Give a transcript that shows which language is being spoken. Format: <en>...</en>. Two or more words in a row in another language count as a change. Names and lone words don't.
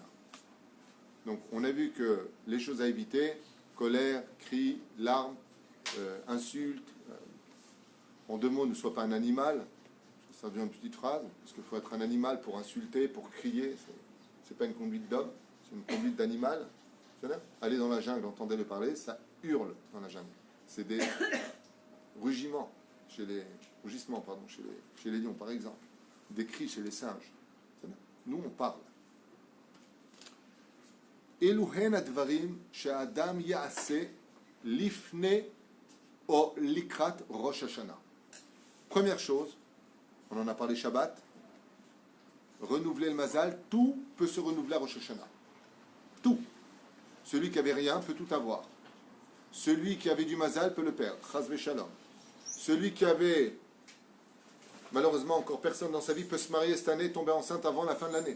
<fr>Donc, on a vu que les choses à éviter, colère, cris, larmes, insultes, en 2 mots, ne sois pas un animal, ça devient une petite phrase, parce qu'il faut être un animal pour insulter, pour crier, c'est pas une conduite d'homme, c'est une conduite d'animal. Allez dans la jungle, entendez-le parler, ça hurle dans la jungle. C'est des rugissements chez les lions, par exemple, des cris chez les singes. Nous, on parle.</fr> <he>אלו הן הדברים שאדם יעשה לפני או לקראת ראש השנה.</he> <fr>Première chose, on en a parlé Shabbat, renouveler le mazal, tout peut se renouveler à Rosh Hashanah. Tout. Celui qui avait rien peut tout avoir. Celui qui avait du mazal peut le perdre.</fr> <he>חס ושלום.</he> <fr>Celui qui avait, malheureusement, encore personne dans sa vie peut se marier cette année, tomber enceinte avant la fin de l'année.</fr>